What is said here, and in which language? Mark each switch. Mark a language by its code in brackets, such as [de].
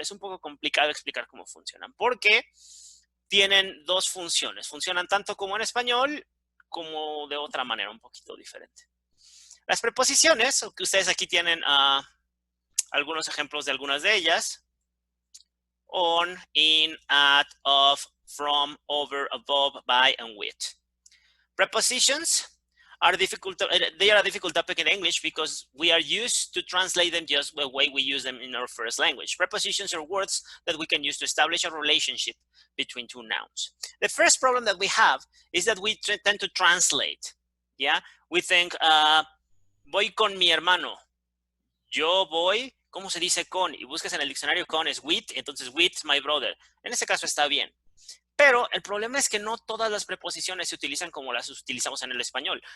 [es] Es un poco complicado explicar cómo funcionan, porque tienen dos funciones. Funcionan tanto como en español, como de otra manera, un poquito diferente. Las preposiciones, que ustedes aquí tienen algunos ejemplos de algunas de ellas. [en] On, in, at, of, from, over, above, by, and with. Prepositions are difficult. They are a difficult topic in English because we are used to translate them just the way we use them in our first language. Prepositions are words that we can use to establish a relationship between two nouns. The first problem that we have is that we tend to translate. [es] Yeah, we think, voy con mi hermano. Yo voy, ¿cómo se dice con? Y buscas en el diccionario con es with, entonces with my brother. En ese caso está bien. Pero el problema es que no todas las preposiciones se utilizan como las utilizamos en el español.